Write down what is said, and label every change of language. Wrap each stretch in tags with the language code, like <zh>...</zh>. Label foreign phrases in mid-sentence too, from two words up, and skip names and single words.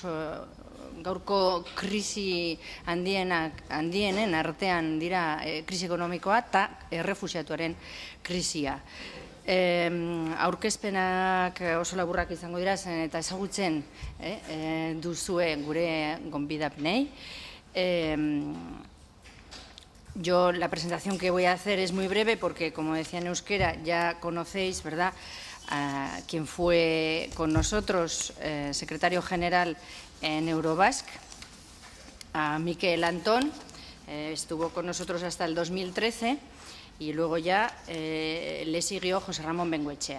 <eu>Gaurko krisi handienen artean dira krisi ekonomikoa eta errefuxiatuaren krisia. Aurkezpenak oso laburrak izango dira zen eta ezagutzen duzue gure gonbidapenei.</eu> <es>Yo la presentación que voy a hacer es muy breve porque, como decía en euskera, ya conocéis, ¿verdad?, a quien fue con nosotros secretario general en Eurobasque, a Miquel Antón, estuvo con nosotros hasta el 2013 y luego ya le siguió José Ramón Bengoechea.</es>